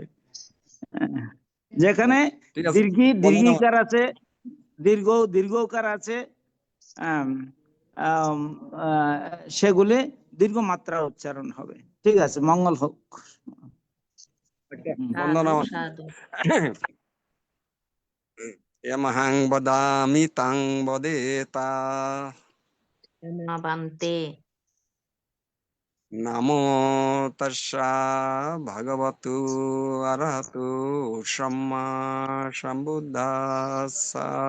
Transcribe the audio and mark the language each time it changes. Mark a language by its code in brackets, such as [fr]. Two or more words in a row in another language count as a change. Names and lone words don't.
[bn] যেখানে ঠিক আছে, বন্দনা। দীর্ঘিকার আছে, দীর্ঘকার আছে, আম, আম, সেগুলি দীর্ঘ মাত্রা উচ্চারণ হবে। ঠিক আছে, মঙ্গল হোক। হুম। সাধু বন্দনা। সাধু। [pi] এমহাং বদামি তাং বদেতা। ক্ষমা বান্তে। নমো তস্যা ভগবতু অরহতু সম্মা সম্বুদ্ধাস্সা।